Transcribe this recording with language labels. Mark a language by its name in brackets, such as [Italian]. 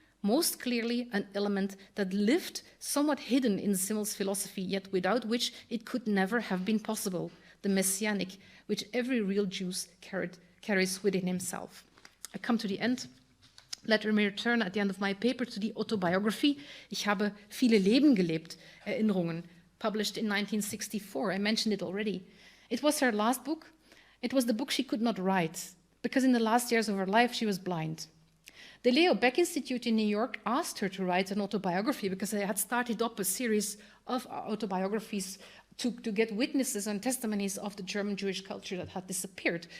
[English] most clearly an element that lived somewhat hidden in Simmel's philosophy, yet without which it could never have been possible, the messianic, which every real Jew carries within himself. I come to the end. Let me return at the end of my paper to the autobiography. [German] Ich habe viele Leben gelebt, Erinnerungen, [English] published in 1964. I mentioned it already. It was her last book. It was the book she could not write, because in the last years of her life she was blind. The Leo Baeck Institute in New York asked her to write an autobiography because they had started up a series of autobiographies to get witnesses and testimonies of the German Jewish culture that had disappeared.